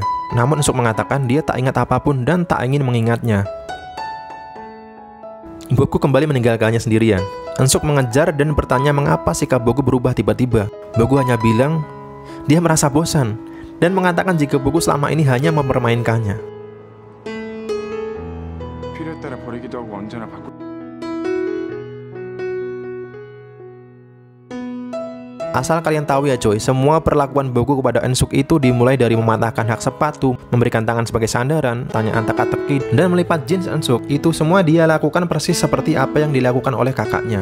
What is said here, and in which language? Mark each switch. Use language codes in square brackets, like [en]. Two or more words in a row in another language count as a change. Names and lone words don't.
[id] Namun Eun-suk mengatakan dia tak ingat apapun dan tak ingin mengingatnya. Bogu kembali meninggalkannya sendirian. Ensuk mengejar dan bertanya mengapa sikap Bogu berubah tiba-tiba. Bogu hanya bilang dia merasa bosan dan mengatakan jika Bogu selama ini hanya mempermainkannya. [ko] 필요에 따라 버리기도 하고 언제나 바꾸. [id] Asal kalian tahu ya coy, semua perlakuan Bogu kepada Ensuk itu dimulai dari mematahkan hak sepatu, memberikan tangan sebagai sandaran, tanyaan teka-teki, dan melipat jeans Ensuk. Itu semua dia lakukan persis seperti apa yang dilakukan oleh kakaknya.